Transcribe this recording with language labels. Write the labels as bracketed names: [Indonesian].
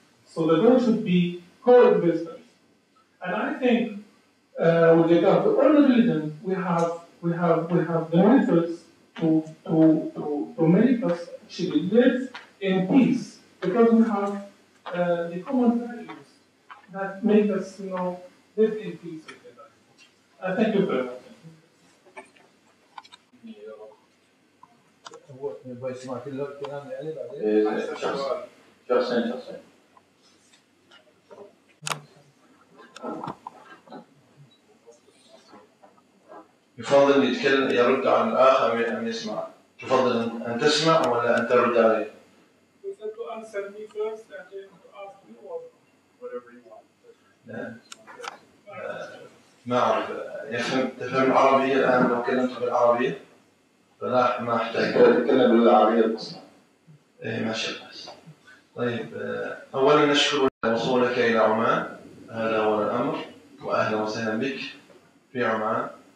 [English] So the goal should be coexistence. And I think with regard to all religions, we have the methods to make us actually live in peace, because we have the common values that make us, live in peace together. Thank you very much. [Arabic] هو يبغى يسمع كل الكلام يعني بعدين؟ شخصين. يفضل يتكلم يرد على الآخر من أن يسمع. تفضل أن تسمع ولا أن ترد عليه؟ [English] To answer me first and then to ask me or whatever you want. [Arabic] لا. ما أعرف. تفهم العربية الآن لو كلمت بالعربية؟ فلا ما أحتاج. تتكلم بالعربية الفصحى. إيه ماشي بس. طيب أولا نشكر وصولك إلى عمان، هذا هو الأمر، وأهلا وسهلا بك في عمان.